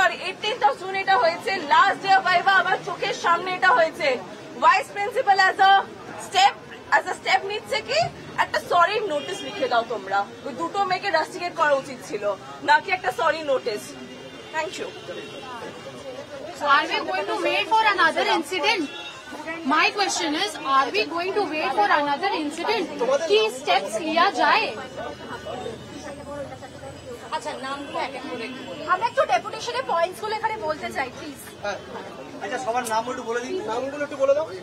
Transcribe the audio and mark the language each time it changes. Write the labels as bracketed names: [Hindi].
[English] 18th of June [Bangla] এটা হয়েছে, [English] last day of viva [Bangla] আমার চোখের সামনে এটা হয়েছে। Vice principal [English] as a step [Bangla] নিচ্ছে কি একটা সরি নোটিস লিখে দাও তোমরা, ওই দুটো মেয়েকে রাস্টিকেট করা উচিত ছিল, নাকি একটা sorry notice. [English] Thank you. Are we going to wait for another incident? My question is, are we going to wait for another incident? [Bangla] কি steps লিয়া যায়? আচ্ছা, নামগুলো এক এক করে আমরা একটু ডেপুটেশনের পয়েন্টস গুলো এখানে বলতে চাই প্লিজ। আচ্ছা, সবার নাম একটু বলে দিন, নামগুলো একটু বলে দাও।